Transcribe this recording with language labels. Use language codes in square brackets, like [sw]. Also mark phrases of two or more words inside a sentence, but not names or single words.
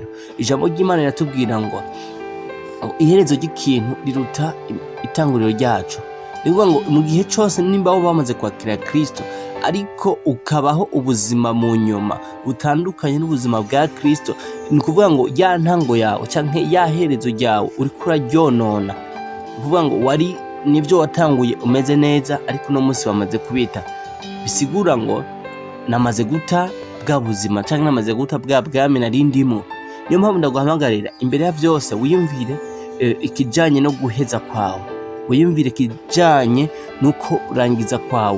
[rn] Ijambo ry'Imana riratubwira ngo iherezo ry'ikintu riruta itanguriro ryacu. Ni kuvuga ngo mu gihe cyose nimba wowe bamaze kwakira Kristo, ariko ukabaho ubuzima mu nyuma butandukanye n'ubuzima bwa Kristo, ni kuvuga ngo ya ntango yawe canke ya herezo ryawe uri kuraryonona. Ni kuvuga ngo wari nibyo watanguye umeze neza, ariko no munsi wamaze kubita, bisigura ngo namaze guta bwa buzima canke namaze guta bwa bwami narindimo. Niyo mpamvu ndaguhamagarira imbere ya vyose wiyumvire ikijanye no guheza kwawe, wiyumvire ikijanye nuko urangiza kwawe.